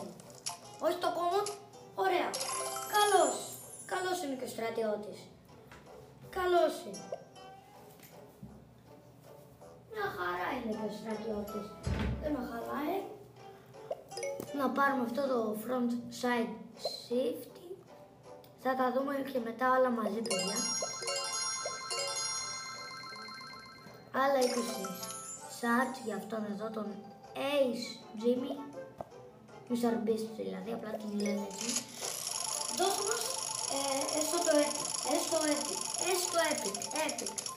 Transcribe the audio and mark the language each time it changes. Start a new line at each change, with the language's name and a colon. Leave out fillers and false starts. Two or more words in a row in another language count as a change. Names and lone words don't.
Greek: Όχι το common, ωραία. Καλός είναι και ο στρατιώτης. Καλός είναι. Μια χαρά είναι και ο στρατιώτης. Δεν με χαλάει. Να πάρουμε αυτό το
English: front side shift.
Greek: Θα τα δούμε και μετά όλα μαζί παιδιά. Άλλα 20 Shards για αυτόν εδώ τον Ace Jimmy. Mr. Beast δηλαδή, απλά την λένε έτσι. Δώσε μας έστω epic.